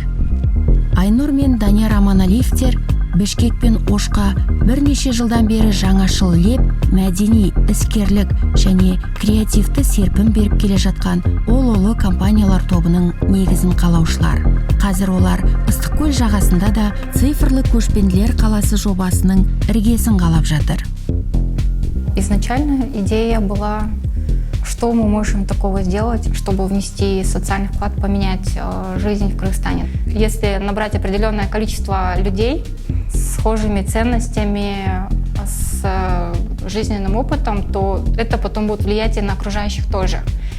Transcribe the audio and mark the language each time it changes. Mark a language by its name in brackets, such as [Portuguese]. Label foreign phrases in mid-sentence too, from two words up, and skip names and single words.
[Kazakh] Айнұр мен Данияр Аманалиевтер Бішкек пен Ошқа бірнеше жылдан бері жаңашыл леп, мәдени, іскерлік және креативті серпін беріп келе жатқан ұлы компаниялар тобының негізін қалаушылар. Қазір олар Ыстықкөл жағасында да цифрлы көшпенділер қаласы жобасының іргесін қалап жатыр. [Russian] Изначально идея была, что мы можем такого сделать, чтобы внести социальный вклад, поменять жизнь в Кыргызстане. Если набрать определенное количество людей с схожими ценностями, с жизненным опытом, то это потом будет влиять и на окружающих тоже.